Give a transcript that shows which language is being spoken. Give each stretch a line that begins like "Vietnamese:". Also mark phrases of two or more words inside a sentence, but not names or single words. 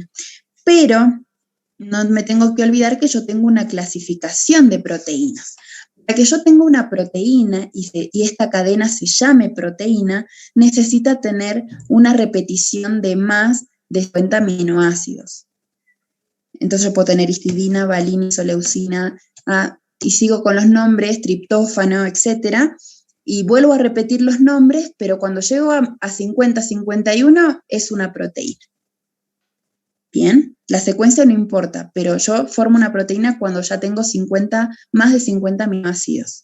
Spanish: Pero no me tengo que olvidar que yo tengo una clasificación de proteínas. Para que yo tenga una proteína y esta cadena se llame proteína, necesita tener una repetición de más de 50 aminoácidos. Entonces yo puedo tener histidina, valina, isoleucina, y sigo con los nombres, triptófano, etc. Y vuelvo a repetir los nombres, pero cuando llego a 50, 51 es una proteína. Bien, la secuencia no importa, pero yo formo una proteína cuando ya tengo más de 50 aminoácidos.